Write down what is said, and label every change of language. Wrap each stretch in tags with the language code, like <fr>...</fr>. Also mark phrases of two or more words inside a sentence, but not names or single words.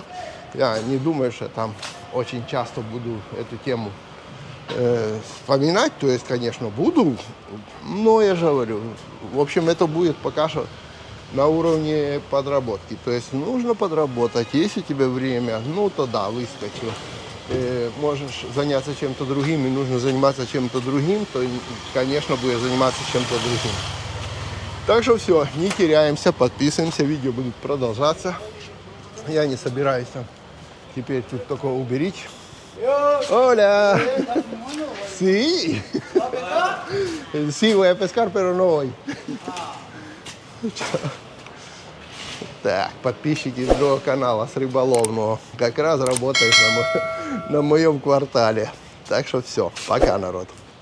<ru>Я не думаю, что там очень часто буду эту тему вспоминать, то есть, конечно, буду, но я же говорю, в общем, это будет пока что на уровне подработки, то есть нужно подработать, если у тебя время, ну, то да, выскочил, можешь заняться чем-то другим, и нужно заниматься чем-то другим, то, конечно, будешь заниматься чем-то другим. Так что все, не теряемся, подписываемся, видео будут продолжаться. Я не собираюсь там теперь тут только уберите.</ru> <es>Hola. Sí. Sí, voy a pescar, pero no hoy.</es> <ru>Так, подписчики другого канала с рыболовного как раз работают на моем квартале. Так что все, пока, народ.</ru>